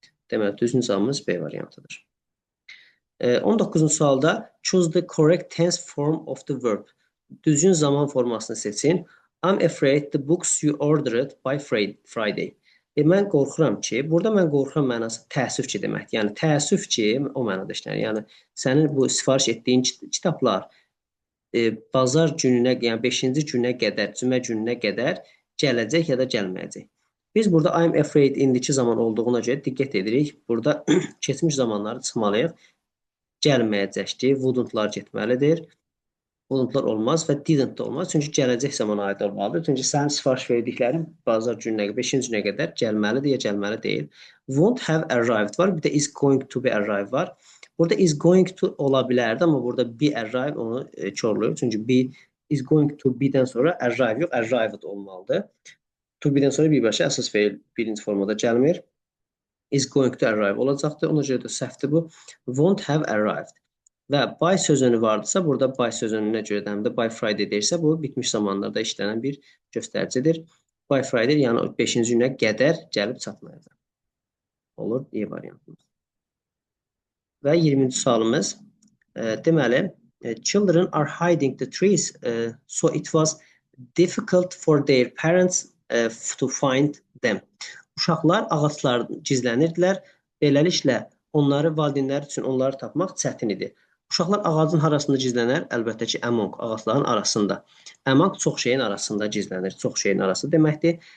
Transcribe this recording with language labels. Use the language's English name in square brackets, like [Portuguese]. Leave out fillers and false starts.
[Azerbaijani] Deməli, düzgün cavabımız B variantıdır. 19-cu sualda [English] choose the correct tense form of the verb. [Azerbaijani] Düzgün zaman formasını seçin. [English] I'm afraid the books you ordered by Friday. [Azerbaijani] Mən qorxuram ki, burada mən qorxuram mənası təəssüf ki deməkdir. Yəni, təəssüf ki, o mənada işlənir. Yəni, sənin bu sifariş etdiyin kitablar bazar gününə, yəni 5-ci günə qədər, cümə gününə qədər gələcək ya da gəlməyəcək. Biz burada I'm afraid indiki zaman olduğuna görə diqqət edirik. Burada keçmiş zamanları çıxmalıyıq. Gəlməyəcək ki, wouldn't-lar getməlidir. Wouldn't-lar olmaz və didn't da olmaz. Çünki gələcək zaman aid olmalıdır. Çünki sənin sifariş verdiklərin bazar gününə, 5-ci günə qədər gəlməlidir ya gəlməli deyil. Won't have arrived var. Bir də is going to be arrived var. Burada is going to ola bilərdi, amma burada be arrive onu körlüyor. Çünki be is going to be-dən sonra arrive yox, arrived olmalıdır. To be-dən sonra birbaşa əsas feil birinci formada gəlmir. Is going to arrive olacaqdır. Ona görə də səhvdir bu. Won't have arrived. Və by sözünü vardısa, burada by sözünə görə də həm də by Friday deyirsə, bu bitmiş zamanlarda işlənən bir göstəricidir. By Friday, yəni 5-ci günə qədər gəlib çatmayacaq. Olur, E variantımız. Və 20-ci sualımız, deməli, [English] children are hiding the trees, so it was difficult for their parents to find them. [Azerbaijani] Uşaqlar ağaclar gizlənirdilər, beləliklə onları valideynlər üçün onları tapmaq çətin idi. Uşaqlar ağacın arasında gizlənər, əlbəttə ki, among ağacların arasında. Among çox şeyin arasında gizlənir, çox şeyin arası deməkdir.